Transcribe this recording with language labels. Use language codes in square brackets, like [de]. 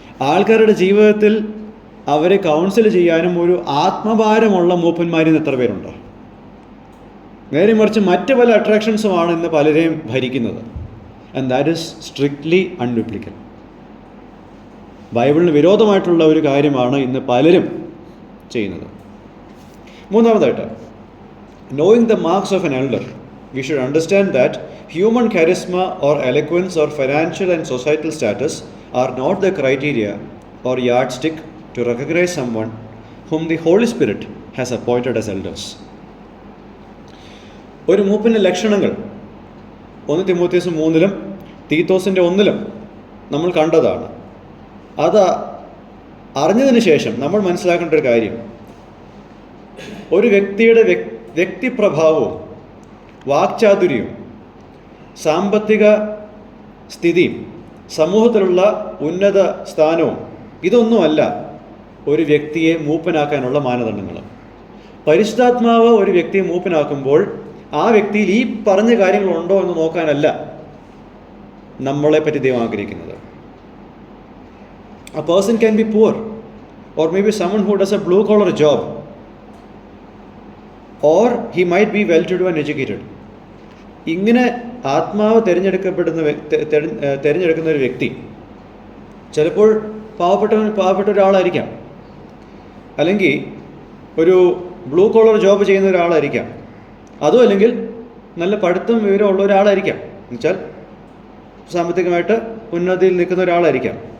[ml] ആൾക്കാരുടെ ജീവിതത്തിൽ അവരെ കൗൺസിൽ ചെയ്യാനും ഒരു ആത്മഭാരമുള്ള മൂപ്പന്മാരിൽ എത്ര പേരുണ്ട്? നേരെ മറിച്ച് മറ്റ് പല അട്രാക്ഷൻസുമാണ് ഇന്ന് പലരെയും ഭരിക്കുന്നത്. [en] And that is strictly unbiblical. [ml] ബൈബിളിന് വിരോധമായിട്ടുള്ള ഒരു കാര്യമാണ് ഇന്ന് പലരും ചെയ്യുന്നത്. [en] മൂന്നാമതായിട്ട്, knowing the marks of an elder, we should understand that human charisma or eloquence or financial and societal status are not the criteria or yardstick to recognize someone whom the Holy Spirit has appointed as elders. [ml] ഒരു മൂപ്പൻ്റെ ലക്ഷണങ്ങൾ 1 തിമോഥെയോസ് 3 തീത്തോസിൻ്റെ 1 നമ്മൾ കണ്ടതാണ്. അത് അറിഞ്ഞതിന് ശേഷം നമ്മൾ മനസ്സിലാക്കേണ്ട ഒരു കാര്യം, ഒരു വ്യക്തിയുടെ വ്യക്തിപ്രഭാവവും വാക്ചാതുര്യവും സാമ്പത്തിക സ്ഥിതിയും സമൂഹത്തിലുള്ള ഉന്നത സ്ഥാനവും ഇതൊന്നുമല്ല ഒരു വ്യക്തിയെ മൂപ്പനാക്കാനുള്ള മാനദണ്ഡങ്ങൾ. പരിശുദ്ധാത്മാവ് ഒരു വ്യക്തിയെ മൂപ്പനാക്കുമ്പോൾ ആ വ്യക്തിയിൽ ഈ പറഞ്ഞ കാര്യങ്ങളുണ്ടോ എന്ന് നോക്കാനല്ല നമ്മളെപ്പറ്റി ദൈവം ആഗ്രഹിക്കുന്നത്. [en] A person can be poor, or maybe someone who does a blue collar job, or he might be well to do and educated. [ml] ഇങ്ങനെ ആത്മാവ് തിരഞ്ഞെടുക്കുന്ന ഒരു വ്യക്തി ചിലപ്പോൾ പാവപ്പെട്ട ഒരാളായിരിക്കാം, അല്ലെങ്കിൽ ഒരു ബ്ലൂ കോളർ ജോബ് ചെയ്യുന്ന ഒരാളായിരിക്കാം, അതും അല്ലെങ്കിൽ നല്ല പഠിത്തം വിവരമുള്ള ഒരാളായിരിക്കാം, എന്നുവെച്ചാൽ സാമ്പത്തികമായിട്ട് ഉന്നതിയിൽ നിൽക്കുന്ന ഒരാളായിരിക്കാം.